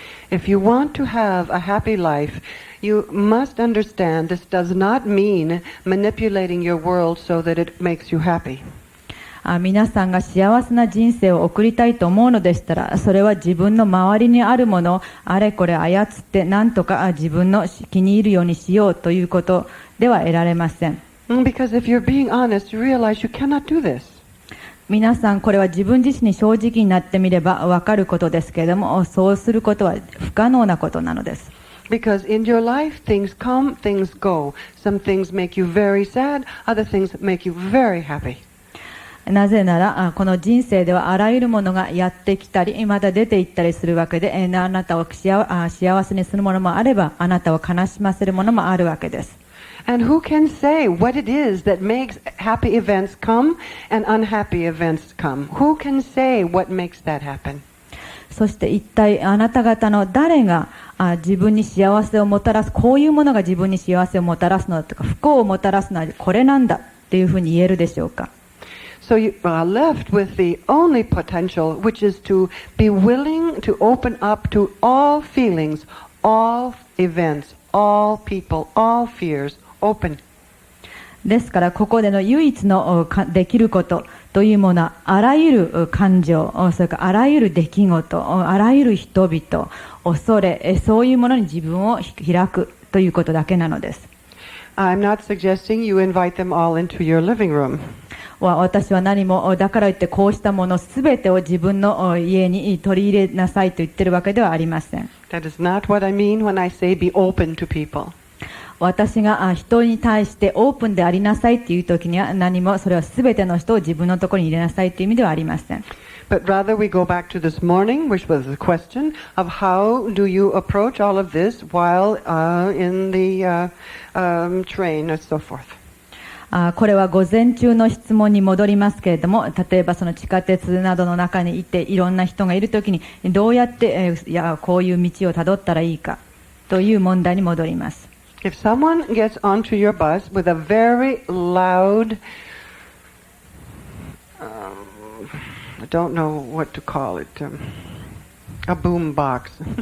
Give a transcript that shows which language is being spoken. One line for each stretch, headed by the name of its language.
English: If you want to have a happy life, you must understand this does not mean manipulating your world so that it makes you happy.
Japanese: 皆さんが幸せな人生を送りたいと思うのでしたら、それは自分の周りにあるものをあれこれ操って何とか自分の気に入るようにしようということでは得られません。
English: Because if you're being honest, you realize you cannot do this.
Japanese: 皆さんこれは自分自身に正直になってみれば分かることですけれども、そうすることは不可能なことなのです。
English: Because in your life, things come, things go. Some things make you very sad, other things make you very happy.
Japanese: なぜならこの人生ではあらゆるものがやってきたりまた出ていったりするわけで、あなたを幸せにするものもあれば、あなたを悲しませるものもあるわけです。
English: And who can say what it is that makes happy events come and unhappy events come? Who can say what makes that happen?
Japanese: そして一体あなた方の誰が自分に幸せをもたらす、こういうものが自分に幸せをもたらすのだとか、不幸をもたらすのはこれなんだっていうふうに言えるでしょうか。
English: So you are left with the only potential, which is to be willing to open up to all feelings, all events, all people, all fears, open.
Japanese: ですからここでの唯一のできることというものは、あらゆる感情、それからあらゆる出来事、あらゆる人々、恐れ、そういうものに自分を開くということだけなのです。
English: I'm not suggesting you invite them all into your living room.
Japanese: 私は何もだから言ってこうしたものすべてを自分の家に取り入れなさいと言っているわけではありません。
English: That is not what I mean when I say be open to people.
Japanese: 私が人に対してオープンでありなさいという時には、何もそれはすべての人を自分のところに入れなさいという意味ではありません。
English: But rather we go back to this morning, which was the question of how do you approach all of this while in the train and so forth.
Japanese: これは午前中の質問に戻りますけれども、例えばその地下鉄などの中にいていろんな人がいるときにどうやってこういう道をたどったらいいかという問題に戻ります。
English: If someone gets onto your bus with a very loud, I don't know what to call it, a boom box.